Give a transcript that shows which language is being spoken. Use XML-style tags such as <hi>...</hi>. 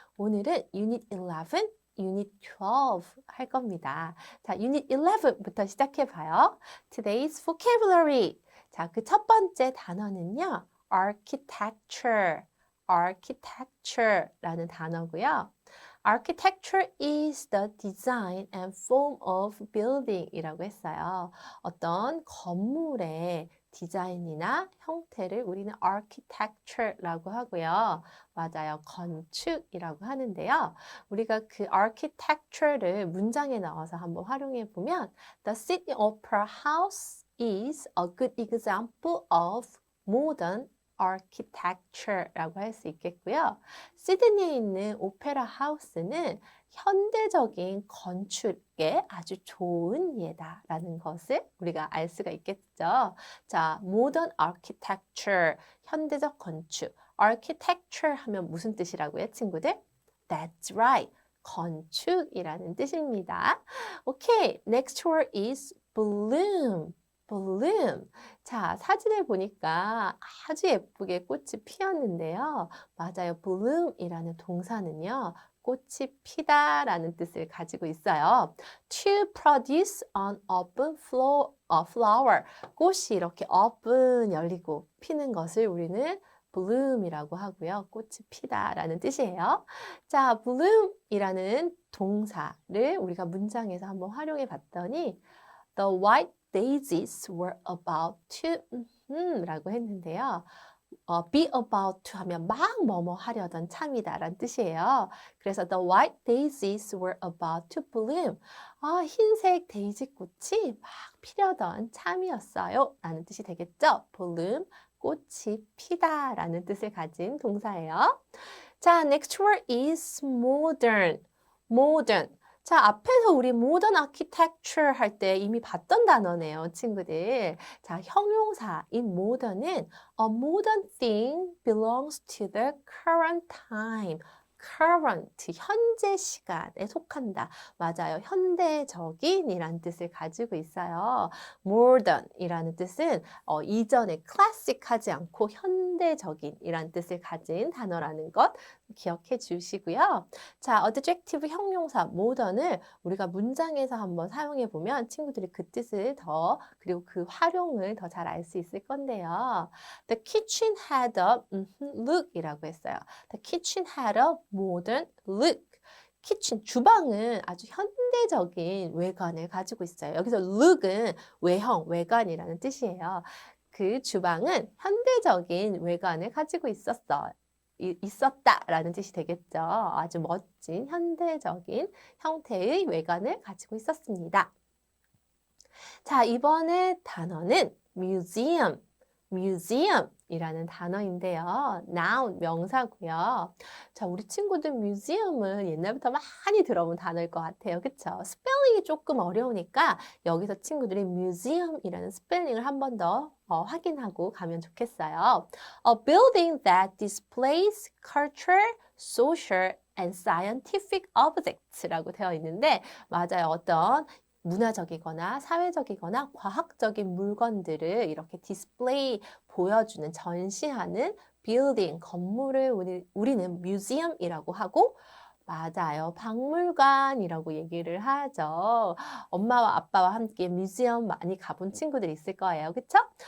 <ko>오늘은 유닛 11, 유닛 12 할 겁니다. 자, 유닛 11부터 시작해 봐요.</ko> <en>Today's vocabulary.</en> <ko>자, 그 첫 번째 단어는요.</ko> <en>architecture.</en> <ko>architecture라는 단어고요.</ko> <en>Architecture is the design and form of building</en> <ko>이라고 했어요. 어떤 건물의 디자인이나 형태를 우리는 architecture라고 하고요. 맞아요. 건축이라고 하는데요. 우리가 그 architecture를 문장에 넣어서 한번 활용해 보면</ko> <en>The Sydney Opera House is a good example of modern architecture</en> <ko>라고 할 수 있겠고요. 시드니에 있는 오페라 하우스는 현대적인 건축에 아주 좋은 예다라는 것을 우리가 알 수가 있겠죠. 자, modern architecture, 현대적 건축. architecture 하면 무슨 뜻이라고요, 친구들?</ko> <en>That's right.</en> <ko>건축이라는 뜻입니다.</ko> <en>오케이, next word is bloom. bloom.</en> <ko>자, 사진을 보니까 아주 예쁘게 꽃이 피었는데요. 맞아요. bloom이라는 동사는요. 꽃이 피다라는 뜻을 가지고 있어요.</ko> <en>To produce an open flower.</en> <ko>꽃이 이렇게 open 열리고 피는 것을 우리는 bloom이라고 하고요. 꽃이 피다라는 뜻이에요. 자, bloom이라는 동사를 우리가 문장에서 한번 활용해 봤더니</ko> <en>The white daisies were about to</en> <ko>라고 했는데요. be about to 하면 막 뭐뭐 하려던 참이다라는 뜻이에요. 그래서</ko> <en>the white daisies were about to bloom.</en> <ko>흰색 데이지 꽃이 막 피려던 참이었어요. 라는 뜻이 되겠죠. bloom, 꽃이 피다라는 뜻을 가진 동사예요.</ko> <en>자, next word is modern. modern.</en> <ko>자, 앞에서 우리 modern architecture 할 때 이미 봤던 단어네요, 친구들. 자, 형용사인 modern은</ko> <en>a modern thing belongs to the current time.</en> <ko>current, 현재 시간에 속한다. 맞아요. 현대적인이란 뜻을 가지고 있어요. modern이라는 뜻은 이전에 classic하지 않고 현대적인이란 뜻을 가진 단어라는 것 기억해 주시고요. 자, adjective 형용사 modern을 우리가 문장에서 한번 사용해 보면 친구들이 그 뜻을 그리고 그 활용을 더 잘 알 수 있을 건데요.</ko> <en>The kitchen had a look</en> <ko>이라고 했어요.</ko> <en>The kitchen had a modern look.</en> <ko>키친, 주방은 아주 현대적인 외관을 가지고 있어요. 여기서 look은 외형, 외관이라는 뜻이에요. 그 주방은 현대적인 외관을 가지고 있었다라는 뜻이 되겠죠. 아주 멋진 현대적인 형태의 외관을 가지고 있었습니다. 자, 이번에 단어는 museum. museum이라는 단어인데요. noun, 명사고요. 자, 우리 친구들 museum은 옛날부터 많이 들어본 단어일 것 같아요. 그쵸? 스펠링이 조금 어려우니까 여기서 친구들이 museum이라는 스펠링을 한 번 더 확인하고 가면 좋겠어요.</ko> <en>A building that displays culture, social, and scientific objects</en> <ko>라고 되어 있는데 맞아요. 어떤 문화적이거나 사회적이거나 과학적인 물건들을 이렇게 디스플레이 보여주는 전시하는 빌딩 건물을 우리는 museum이라고 하고 맞아요. 박물관이라고 얘기를 하죠. 엄마와 아빠와 함께 뮤지엄 많이 가본 친구들 있을 거예요. 그쵸?</ko>